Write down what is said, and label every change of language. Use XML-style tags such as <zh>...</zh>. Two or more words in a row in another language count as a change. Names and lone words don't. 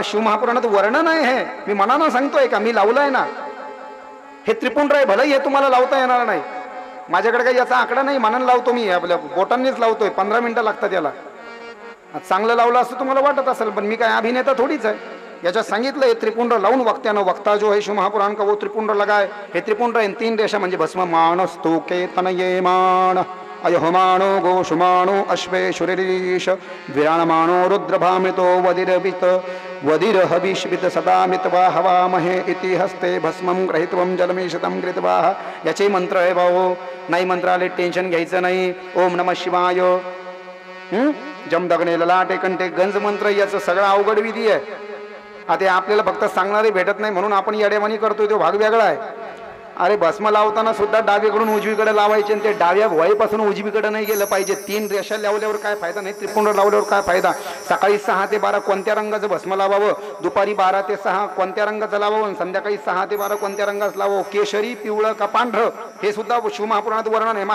<mr>शिवमहापुराणात वर्णन आहे हे, मी मनानं सांगतोय का, मी लावलंय ना. हे त्रिपुंड आहे, भलं हे तुम्हाला लावता येणार नाही. माझ्याकडे काही याचा आकडा नाही, मनानं लावतो मी, आपल्या बोटांनीच लावतोय. 15 मिनिटं लागतात याला. चांगलं लावलं असं तुम्हाला वाटत असेल, पण मी काय अभिनेता थोडीच आहे. याच्यात सांगितलं हे त्रिपुंड लावून वक्त्यानं,</mr> <hi>वक्ता जो है शिव महापुराण का वो त्रिपुंड लगाय.</hi> <mr>हे त्रिपुंड आहे, 3 रेषा म्हणजे भस्म.</mr> <sa>मानस्तु केतनये मान अयहमानो गोषुमानो अश्वेशुरीश विराणमानो रुद्रभामितो वदिरवित वदिरहविष्वित सदामित वा हवामहे इति हस्ते भस्मं ग्रहीत्वं जलमीशतं कृत्वा.</sa> <mr>याचे मंत्र आहे भाऊ, नाही मंत्र आले टेन्शन घ्यायचं नाही.</mr> <sa>ओम नमः शिवाय, जमदग्ने ललाटे कंठे गंज मंत्र,</sa> <mr>याचं सगळं अवघड विधी आहे. आता आपल्याला फक्त सांगणारे भेटत नाही म्हणून आपण येडेवाणी करतोय, तो भाग वेगळा आहे. अरे भस्म लावताना सुद्धा डावीकडून उजवीकडे लावायचे, आणि ते डाव्या भुवईपासून उजवीकडे नाही गेलं पाहिजे. 3 रेषा लावल्यावर काय फायदा नाही, त्रिपुंड लावल्यावर काय फायदा. सकाळी 6 ते 12 कोणत्या रंगाचं भस्म लावावं, दुपारी 12 ते 6 कोणत्या रंगाचं लावावं, संध्याकाळी 6 ते 12 कोणत्या रंगाचं लावावं, केशरी पिवळं का पांढरं, हे सुद्धा शिवमहापुराणात वर्णन आहे.</mr>